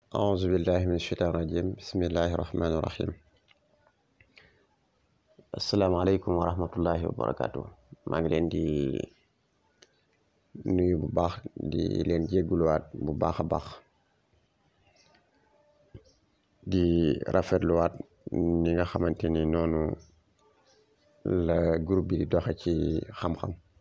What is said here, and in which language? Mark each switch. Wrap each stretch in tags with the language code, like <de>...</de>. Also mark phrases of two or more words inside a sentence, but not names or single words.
<ar>أعوذ بالله من الشيطان الرجيم بسم الله الرحمن الرحيم السلام عليكم ورحمة الله وبركاته.</ar> <wo>maa ngi leen di nuyu bu baax di leen jégguluwaat bu baax a baax di rafetluwaat ni nga xamante ni noonu la groupe bi di doxe ci xam-xam.</wo>